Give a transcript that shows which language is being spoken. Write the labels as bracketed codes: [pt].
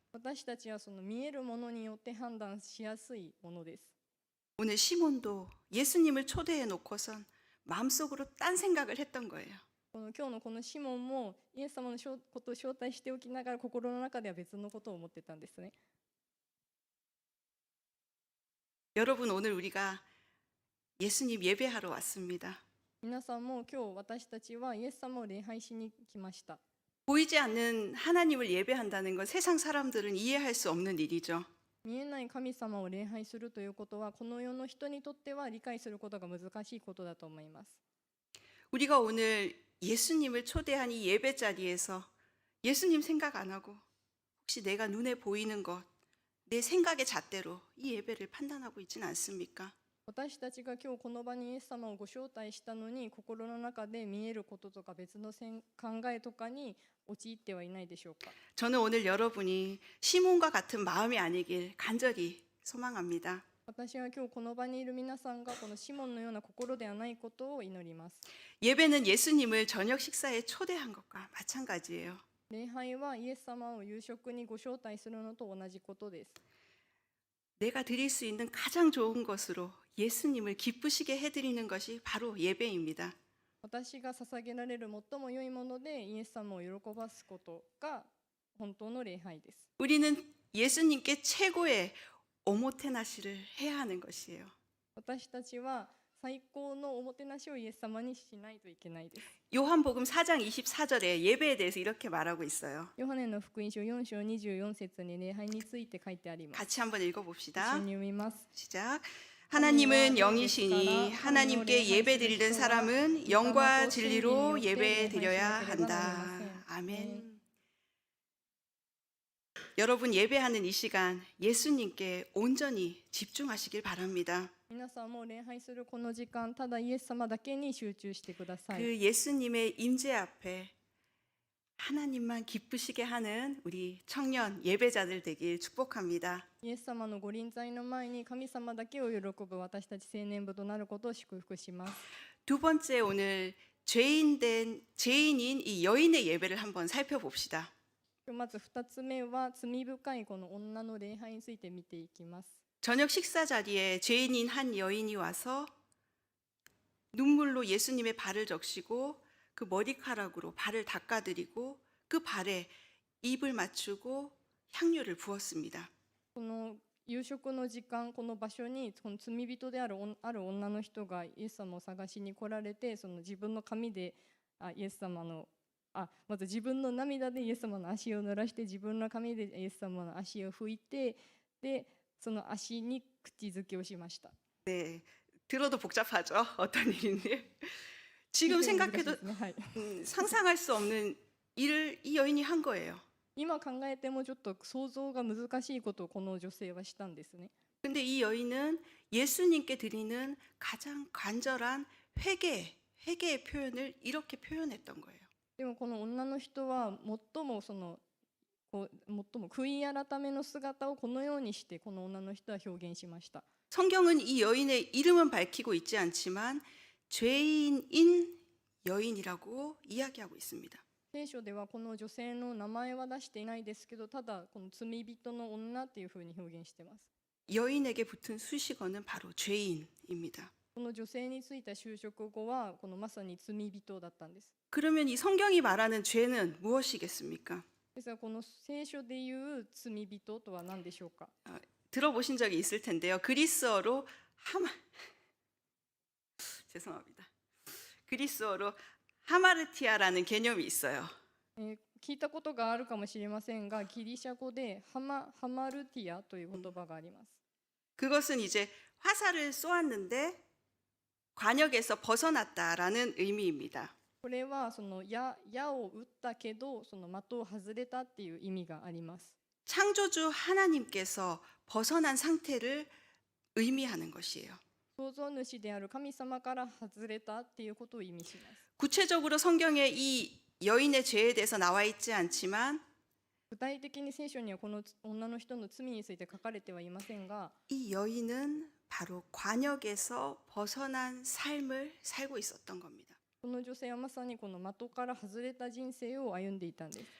[ja] 私たちはその見えるものによって判断しやすいものです。 [ko] 오늘 시몬도 예수님을 초대해 놓고선 마음속으로 딴 생각을 했던 거예요. [ja] 今日のこのシモンもイエス様のことを招待しておきながら心の中では別のことを思ってたんですね。 [ko] 여러분 오늘 우리가 예수님 예배하러 왔습니다. [ja] 皆さんも今日私たちはイエス様を礼拝しに来ました。 [ko] 보이지 않는 하나님을 예배한다는 건 세상 사람들은 이해할 수 없는 일이죠. [ja] 見えない神様を礼拝するということはこの世の人にとっては理解することが難しいことだと思います。 [ko] 우리가 오늘 예수님을 초대한 이 예배 자리에서 예수님 생각 안 하고 혹시 내가 눈에 보이는 것, 내 생각의 잣대로 이 예배를 판단하고 있진 않습니까? [ja] 私たちが今日この場にイエス様をご招待したのに心の中で見えることとか別の考えとかに陥ってはいないでしょうか。 [ko] 저는 오늘 여러분이 시몬과 같은 마음이 아니길 간절히 소망합니다. [ja] 私は今日この場にいる皆さんがこのシモンのような心ではないことを祈ります。 [ko] 예배는 예수님을 저녁 식사에 초대한 것과 마찬가지예요. [ja] 礼拝はイエス様を夕食にご招待するのと同じことです。 [ko] 내가 드릴 수 있는 가장 좋은 것으로 예수님을 기쁘시게 해드리는 것이 바로 예배입니다. [ja] 私が捧げられる最も良いものでイエス様を喜ばすことが本当の礼拝です。 [ko] 우리는 예수님께 최고의 오모테나시를 해야 하는 것이에요. [ja] 私たちは最高のおもてなしをイエス様にしないといけないです。 [ko] 요한복음 4장 24절에 예배에 대해서 이렇게 말하고 있어요. [ja] ヨハネの福音書4章24節に礼拝について書いてあります。 [ko] 같이 한번 [ja] 一 [ko] 읽어봅시다. [ja] 緒に読みます。 [ko] 시작. 하나님은 영이시니 하나님께 예배드리는 사람은 영과 진리로 예배드려야 한다. 아멘. 여러분 예배하는 이 시간 예수님께 온전히 집중하시길 바랍니다. [ja] 皆さんも礼拝するこの時間、ただイエス様だけに集中してください。 [ko] 그 예수님의 임재 앞에 하나님만 기쁘시게 하는 우리 청년 예배자들 되길 축복합니다. [ja] イエス様のご臨在の前に神様だけを喜ぶ私たち青年部となることを祝福します。 [ko] 두 번째 오늘 죄인인 이 여인의 예배를 한번 살펴봅시다. [ja] まず2つ目は罪深いこの女の礼拝について見ていきます。 [ko] 저녁 식사 자리에 죄인인 한 여인이 와서 눈물로 예수님의 발을 적시고 그 머리카락으로 발을 닦아드리고 그 발에 입을 맞추고 향유를 부었습니다. [ja] この夕食の時間この場所にその罪人である女の人がイエス様を探しに来られて、その自分の髪でイエス様のまず自分の涙でイエス様の足を濡らして、自分の髪でイエス様の足を拭いて、でその足に口づけをしました。 [ko] 네, 들어도 복잡하죠. 어떤 일인지. 지금 [ja] 難しい [ko] 생각해도 [ja] ですね。はい、 [ko] 상상할 수 없는 일을 이 여인이 한 거예요. [ja] 今考えてもちょっと想像が難しいことをこの女性はしたんですね。 [ko] 근데 이 여인은 예수님께 드리는 가장 간절한 회개의 표현을 이렇게 표현했던 거예요. [ja] でもこの女の人は最も悔い改めの姿をこのようにしてこの女の人は表現しました。 [ko] 성경은 이 여인의 이름은 밝히고 있지 않지만 죄인인 여인이라고 이야기하고 있습니다. [ja] 聖書ではこの女性の名前は出していないですけど、ただこの罪人の女っていうふうに表現しています。 [ko] 여인에게 붙은 수식어는 바로 죄인입니다. [ja] この女性についた修飾語はこのまさに罪人だったんです。 [ko] 그러면 이 성경이 말하는 죄는 무엇이겠습니까? [ja] ですがこの聖書でいう罪人とは何でしょうか。 [ko] 들어보신 적이 있을 텐데요. 그리스어로 죄송합니다. 그리스어로 하마르티아라는 개념이 있어요. [ja] 聞いたことがあるかもしれませんが、ギリシャ語でハマルティアという言葉があります。 [ko] 그것은 이제 화살을 쏘았는데 관역에서 벗어났다라는 의미입니다. [ja] これはその矢を撃ったけどその的を外れたっていう意味があります。 [ko] 창조주 하나님께서 벗어난 상태를 의미하는 것이에요. [ja] 創造主である神様から外れたっていうことを意味します。 [ko] 구체적으로 성경에 이 여인의 죄에 대해서 나와 있지 않지만 [ja] 具体的に聖書にはこの女の人の罪について書かれてはいませんが、 [ko] 이 여인은 바로 관역에서 벗어난 삶을 살고 있었던 겁니다. [ja] この女性はまさにこの的から外れた人生を歩んでいたんです。